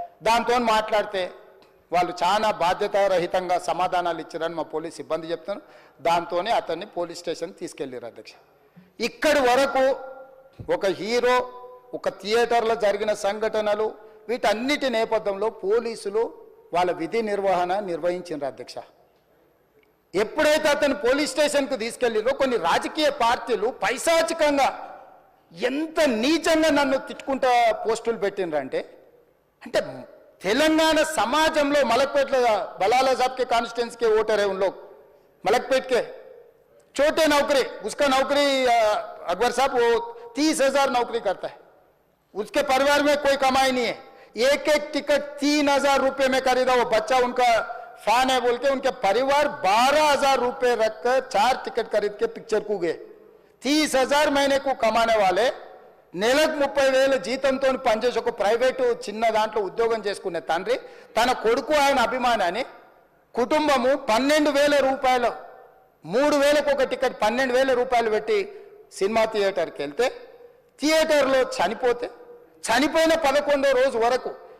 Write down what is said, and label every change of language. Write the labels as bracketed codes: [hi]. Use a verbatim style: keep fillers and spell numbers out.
[te] దాంతో మాట్లాడితే వాళ్ళు చాలా బాధ్యతారహితంగా సమాధానాలు ఇచ్చారని మా పోలీస్ సిబ్బంది చెప్తాను, దాంతోనే అతన్ని పోలీస్ స్టేషన్ తీసుకెళ్ళారు అధ్యక్ష. ఇక్కడి వరకు ఒక హీరో, ఒక థియేటర్లో జరిగిన సంఘటనలు, వీటన్నిటి నేపథ్యంలో పోలీసులు వాళ్ళ విధి నిర్వహణ నిర్వహించారు అధ్యక్ష. ఎప్పుడైతే అతను పోలీస్ స్టేషన్కు తీసుకెళ్ళిరో కొన్ని రాజకీయ పార్టీలు పైశాచికంగా ఎంత నీచంగా నన్ను తిట్టుకుంటా పోస్టులు పెట్టినరంటే, అంటే తెలంగాణ సమాజంలో మలక్పేట బలాలా [hi] సాబ్కే కాన్స్టిట్యున్సీ के वोटर है उन लोग, मलकपेट के छोटे नौकरी, उसका नौकरी अकबर साहब वो तीस हजार नौकरी करता है, उसके परिवार में कोई कमाई नहीं है, एक एक टिकट तीन हजार रुपये में खरीदा, वो बच्चा उनका फैन है बोल के उनके परिवार बारह हजार रुपये रखकर चार टिकट खरीद के पिक्चर को गए। तीस हजार महीने को कमाने वाले [te] నెలకు ముప్పై వేలు జీతంతో పనిచేసి ఒక ప్రైవేటు చిన్న దాంట్లో ఉద్యోగం చేసుకునే తండ్రి తన కొడుకు ఆయన అభిమానాన్ని కుటుంబము పన్నెండు వేల రూపాయలు మూడు వేలకు ఒక టికెట్ పన్నెండు వేల రూపాయలు పెట్టి సినిమా థియేటర్కి వెళ్తే థియేటర్లో చనిపోతే చనిపోయిన పదకొండో రోజు వరకు